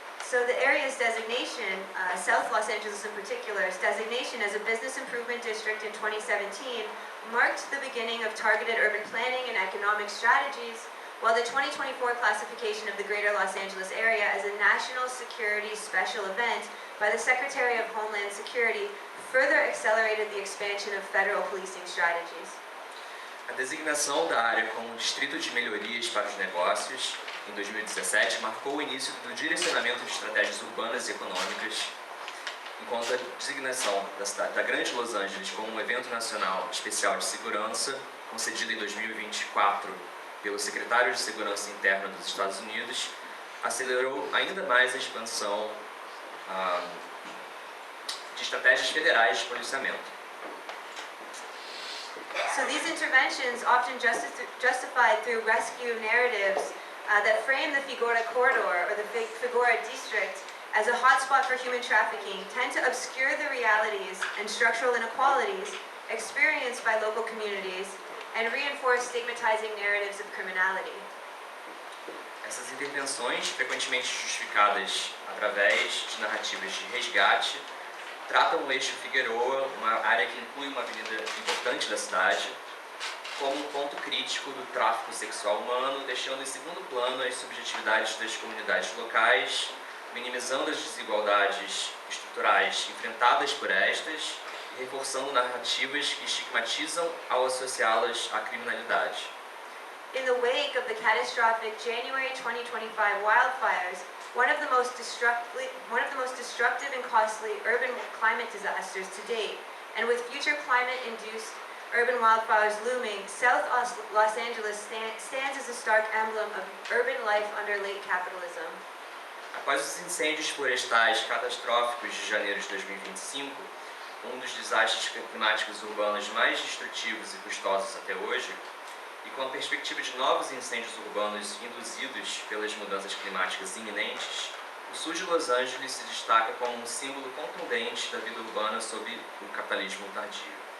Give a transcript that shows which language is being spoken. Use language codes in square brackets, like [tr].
[en] So the area's designation, South Los Angeles in particular's designation as a business improvement district in 2017 marked the beginning of targeted urban planning and economic strategies, while the 2024 classification of the Greater Los Angeles area as a national security special event by the Secretary of Homeland Security further accelerated the expansion of federal policing strategies. [pt] A designação da área como Distrito de Melhorias para os Negócios, em 2017, marcou o início do direcionamento de estratégias urbanas e econômicas, enquanto a designação da Grande Los Angeles como um evento nacional especial de segurança, concedido em 2024 pelo secretário de Segurança Interna dos Estados Unidos, acelerou ainda mais a expansão de estratégias federais de policiamento. [en] So these interventions, often justified through rescue narratives that frame the Figueroa corridor or the Figueroa district as a hotspot for human trafficking, tend to obscure the realities and structural inequalities experienced by local communities and reinforce stigmatizing narratives of criminality. [pt] Essas intervenções, frequentemente justificadas através de narrativas de resgate, tratam o eixo Figueroa, uma área que inclui uma avenida importante da cidade, como um ponto crítico do tráfico sexual humano, deixando em segundo plano as subjetividades das comunidades locais, minimizando as desigualdades estruturais enfrentadas por estas e reforçando narrativas que estigmatizam ao associá-las à criminalidade. [en] In the wake of the catastrophic January 2025 wildfires, one of the most destructive and costly urban climate disasters to date, and with future climate-induced urban wildfires looming, South Los Angeles stands as a stark emblem of urban life under late capitalism. [pt] Após os incêndios florestais catastróficos de janeiro de 2025, um dos desastres climáticos urbanos mais destrutivos e custosos até hoje, e com a perspectiva de novos incêndios urbanos induzidos pelas mudanças climáticas iminentes, o sul de Los Angeles se destaca como um símbolo contundente da vida urbana sob o capitalismo tardio.